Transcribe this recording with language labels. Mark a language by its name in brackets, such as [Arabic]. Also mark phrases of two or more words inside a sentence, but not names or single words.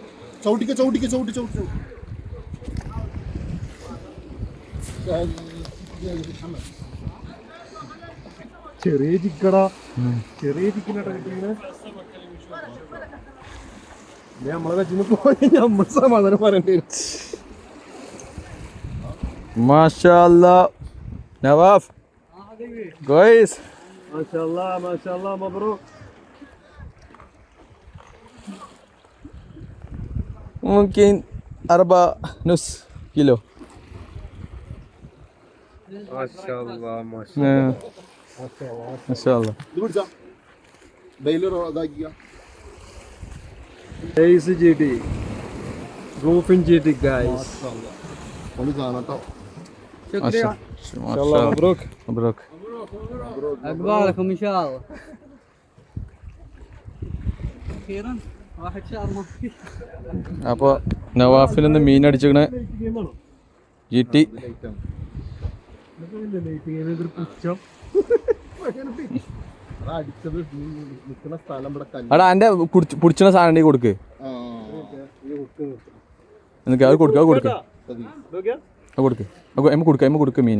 [Malayalam] ചെറിയ ചിക്കടാ, ചെറിയ ചിക്കനാട്ടാ കിട്ടിയത്. നമ്മളെ വെച്ചിന്ന് പോയി നമ്മൾ സമാധാനം പറയേണ്ടി വരും. [Arabic] ما شاء الله നവാഫ്, ഗോയ്സ്. ما شاء الله، ما شاء الله، مبروك. ممكن 4 نص كيلو. ما شاء الله، ما شاء الله، ما شاء الله. Ace GT, Bluefin GT guys. ما شاء الله. مبروك مبروك. عقبالكم ان شاء الله. اخيرا واحد شهر ما في. [Malayalam] അപ്പോൾ നവാഫിൽ നിന്ന് മീൻ അടിച്ചിക്കണ GT. എടാ എൻ്റെ പിടിച്ചിന സാധനം ഉണ്ടെങ്കിൽ കൊടുക്ക്. എനിക്ക് അത് കൊടുക്കുക, അത് കൊടുക്കുക, അത് കൊടുക്ക്, എമ്മ കൊടുക്കുക, എമ്മ കൊടുക്കുക മീനെ.